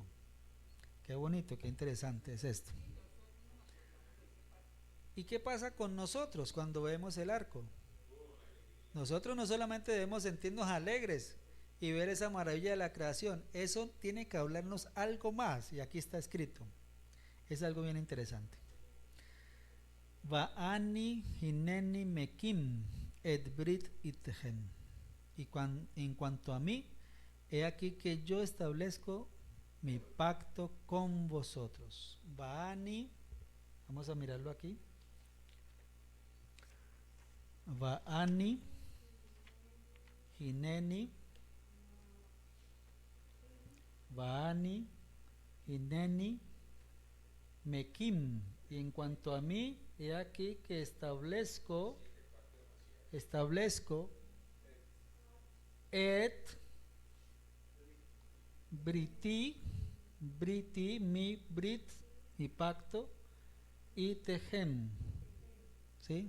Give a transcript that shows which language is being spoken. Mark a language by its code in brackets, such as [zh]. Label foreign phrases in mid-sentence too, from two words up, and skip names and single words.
[es] Qué bonito, qué interesante es esto. ¿Y qué pasa con nosotros cuando vemos el arco? Nosotros no solamente debemos sentirnos alegres y ver esa maravilla de la creación, eso tiene que hablarnos algo más, y aquí está escrito. Es algo bien interesante. [he] ואני הנני מקים את ברית אתכם. [es] Y en cuanto a mí, he aquí que yo establezco mi pacto con vosotros. Va'ani, vamos a mirarlo aquí. [he] ואני הנני, ואני הנני מקים. [es] Y en cuanto a mí, he aquí que establezco [he] את בריתי, [es] mi brit, mi pacto, y tejem, ¿sí?